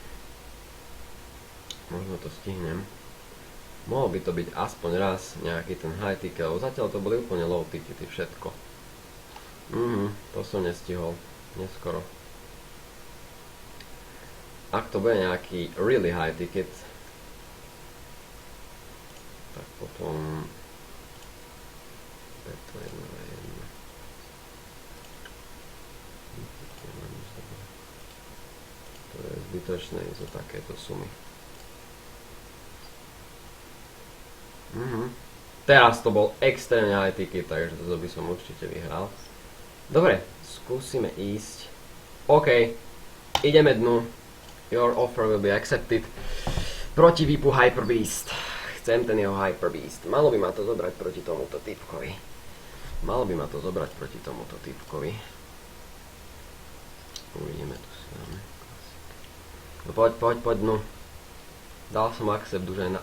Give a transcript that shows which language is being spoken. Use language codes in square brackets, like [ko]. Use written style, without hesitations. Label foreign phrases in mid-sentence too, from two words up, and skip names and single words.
[sk] Možno to stihnem. Mohol by to byť aspoň raz nejaký ten [en] high ticket, [sk] lebo zatiaľ to boli úplne [en] low tickety, [sk] všetko. To som nestihol. Neskoro. Ak to bude nejaký [en] really high ticket, [sk] tak potom... To je zbytočné ísť o takéto sumy. Teraz to bol extrémne [en] high ticket, [sk] takže to by som určite vyhral. Dobre, skúsime ísť. OK, ideme dnu. [en] Your offer will be accepted. [sk] Proti VIPu Hyper Beast. Chcem ten jeho Hyper Beast. Malo by ma to zobrať proti tomuto typkovi. Uvidíme, tu si dáme. No poď, no. Dal som accept už aj na...